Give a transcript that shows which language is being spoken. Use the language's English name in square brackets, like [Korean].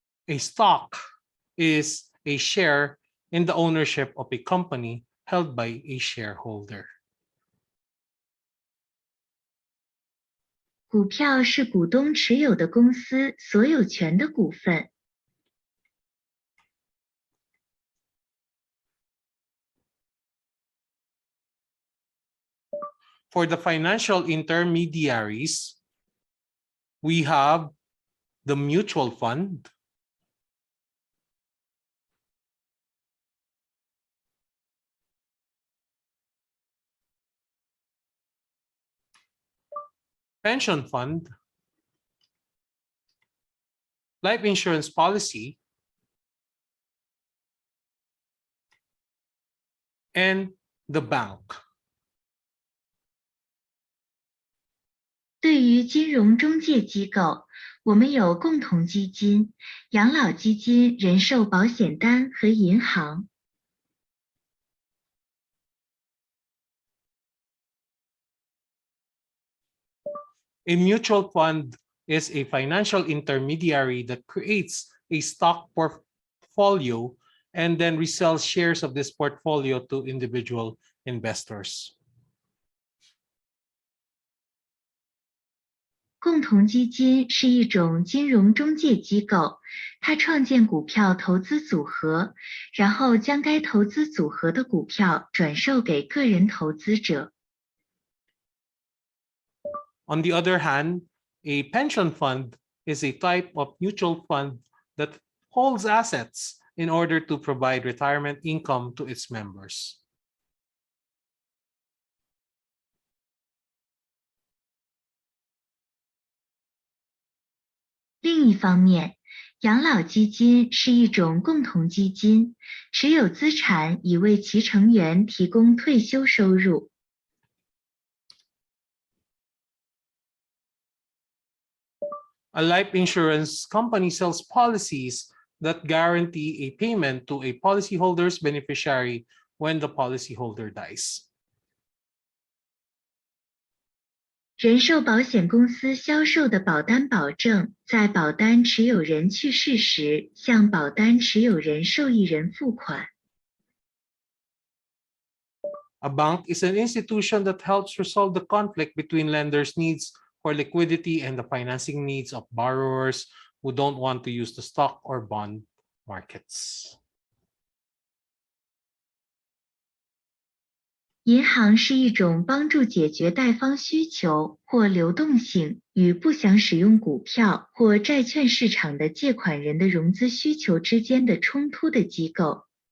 [English] A stock is a share in the ownership of a company held by a shareholder. [Chinese] 股票是股东持有的公司所有权的股份。 [English] For the financial intermediaries, we have the mutual fund, pension fund, life insurance policy, and the bank. [Chinese] 对于金融中介机构，我们有共同基金、养老基金、人寿保险单和银行。 [English] A mutual fund is a financial intermediary that creates a stock portfolio and then resells shares of this portfolio to individual investors. [Chinese] 共同基金是一种金融中介机构，它创建股票投资组合，然后将该投资组合的股票转售给个人投资者。 [English] On the other hand, a pension fund is a type of mutual fund that holds assets in order to provide retirement income to its members. [Chinese] 另一方面，养老基金是一种共同基金，持有资产以为其成员提供退休收入。 [English] A life insurance company sells policies that guarantee a payment to a policyholder's beneficiary when the policyholder dies. [Chinese] 人寿保险公司销售的保单保证，在保单持有人去世时，向保单持有人受益人付款。 [English] A bank is an institution that helps resolve the conflict between lenders' needs for liquidity and the financing needs of borrowers who don't want to use the stock or bond markets. [Chinese] 银行是一种帮助解决贷方需求或流动性与不想使用股票或债券市场的借款人的融资需求之间的冲突的机构。